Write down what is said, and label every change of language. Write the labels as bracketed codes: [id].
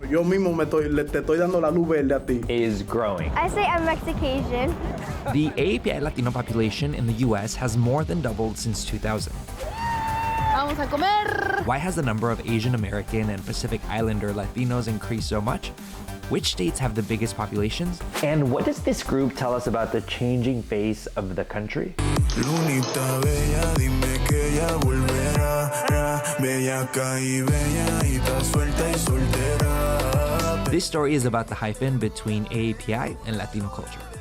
[es] Yo mismo te estoy dando la luz verde a ti. [en] is growing. I say I'm Mexican. The AAPI Latino population in the US has more than doubled since 2000. [es] Vamos a comer. [en] Why has the number of Asian American and Pacific Islander Latinos increased so much? Which states have the biggest populations? And what does this group tell us about the changing face of the country? [es] Lunita bella, dime que ella volverá. Bellaca y belladita, suelta y soltera. [en] This story is about the hyphen between AAPI and Latino culture.